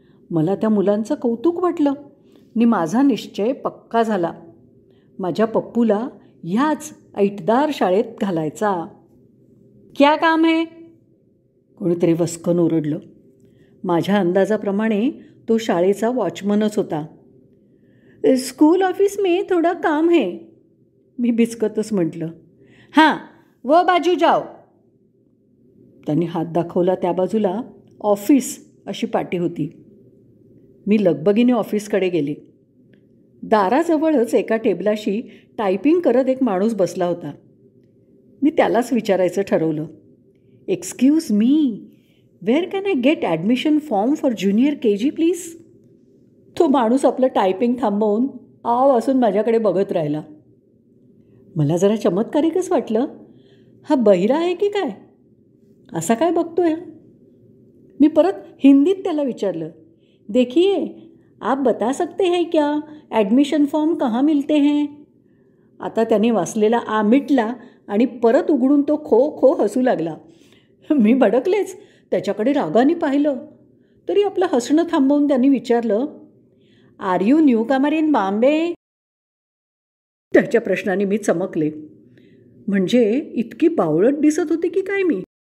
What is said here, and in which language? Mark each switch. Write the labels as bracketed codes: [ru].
[mr] मला त्या मुलांचं कौतुक वाटलं आणि माझा निश्चय पक्का झाला. माझ्या पप्पूला ह्याच ऐटदार शाळेत घालायचा. [hi] क्या काम है? [mr] कोणीतरी वस्कन ओरडलं. माझ्या अंदाजाप्रमाणे तो शाळेचा वॉचमनच होता. [hi] स्कूल ऑफिस में थोडा काम है, [mr] मी बिचकतच म्हटलं. [hi] हां, वो बाजू जाओ. [mr] त्यांनी हात दाखवला. त्या बाजूला ऑफिस अशी पाटी होती. मी लगबगीने ऑफिसकडे गेले. दाराजवळच एका टेबलाशी टायपिंग करत एक माणूस बसला होता. मी त्यालाच विचारायचं ठरवलं. [en] Excuse me, where can I get admission form for junior KG please? [mr] तो माणूस आपलं टायपिंग थांबवून आव असून माझ्याकडे बघत राहिला. मला जरा चमत्कारिकच वाटलं. हा बहिरा आहे की काय? असा काय बघतोय? मी परत हिंदीत त्याला विचारलं. [hi] देखिए, आप बता सकते हैं क्या ॲडमिशन फॉर्म कहाँ मिलते हैं? [mr] आता त्याने वाचलेला आ मिटला आणि परत उघडून तो खो खो हसू लागला. मी भडकलेच. त्याच्याकडे रागाने पाहिलं तरी आपलं हसणं थांबवून त्यांनी विचारलं, [en] Are you new comer in Bombay? [mr] त्याच्या प्रश्नाने मी चमकले. म्हणजे इतकी बावळट दिसत होती की काय मी?